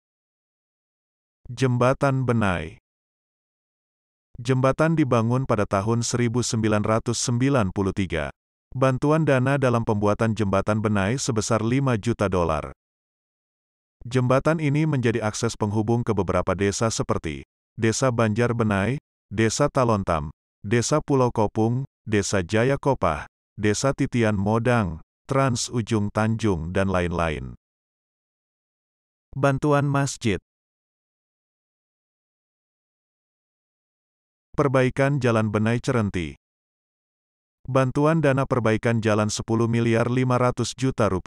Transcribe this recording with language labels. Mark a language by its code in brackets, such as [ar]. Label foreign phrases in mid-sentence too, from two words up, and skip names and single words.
[id] Jembatan Benai. Jembatan dibangun pada tahun 1993. Bantuan dana dalam pembuatan jembatan Benai sebesar $5 juta. Jembatan ini menjadi akses penghubung ke beberapa desa seperti Desa Banjar Benai, Desa Talontam, Desa Pulau Kopung, Desa Jaya Kopah, Desa Titian Modang, Trans Ujung Tanjung dan lain-lain. Bantuan masjid. Perbaikan Jalan Benai Cerenti. Bantuan dana perbaikan jalan $10.500 juta.